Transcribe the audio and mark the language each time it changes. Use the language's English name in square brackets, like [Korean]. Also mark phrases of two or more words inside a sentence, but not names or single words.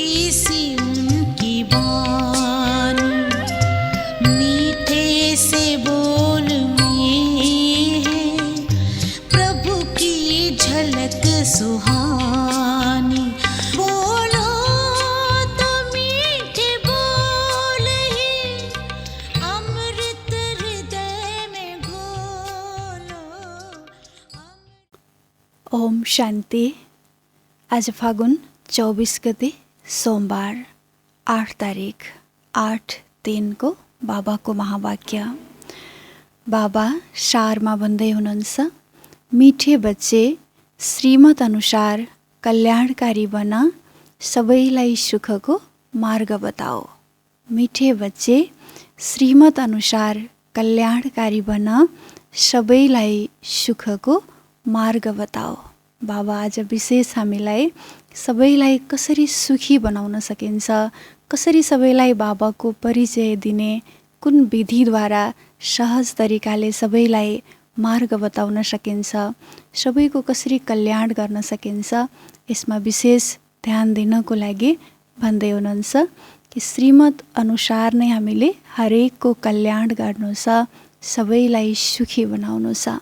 [Hindi] सी उनकी वाणी, मीठे से बोल में है प्रभु की झलक सुहानी। बोलो तो मीठे बोल ही अमृत हृदय में घोलो। ओम शान्ति। [Nepali] आज फागुन 24 गते सोमबार 8 तारिक 8/3 को बाबाको महावाक्य। बाबा सारमा भन्दै हुनुहुन्छ, [Hindi] मिठे बच्चे [Nepali] श्रीमत अनुसार कल्याणकारी बन सबैलाई सुखको मार्ग बताओ। [Hindi] मिठे बच्चे [Nepali] श्रीमत अनुसार कल्याणकारी बन सबैलाई सुखको मार्ग बताओ। बाबा आज विशेष हामीलाई सबैलाई कसरी सुखी बनाउन सकिन्छ, कसरी सबैलाई बाबाको परिचय दिने, कुन विधिद्वारा सहज तरिकाले सबैलाई मार्ग बताउन सकिन्छ, सबैको कसरी कल्याण गर्न सकिन्छ, यसमा विशेष ध्यान दिनको लागि भन्दै हुनुहुन्छ कि श्रीमत अनुसार नै हामीले हरेकको कल्याण गर्नु छ, सबैलाई सुखी बनाउनु छ।